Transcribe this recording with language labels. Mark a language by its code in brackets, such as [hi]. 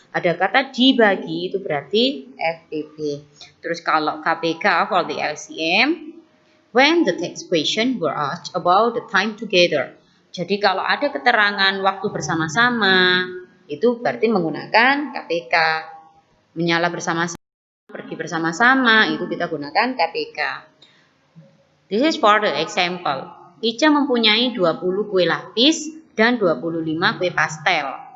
[id] Ada kata dibagi, itu berarti FPB. Terus kalau KPK [en] for the LCM, when the text question were asked about the time together. [id] Jadi kalau ada keterangan waktu bersama-sama, itu berarti menggunakan KPK. Menyala bersama-sama, pergi bersama-sama, itu kita gunakan KPK. [en] This is for the example. [id] Ica mempunyai 20 kue lapis dan 25 kue pastel.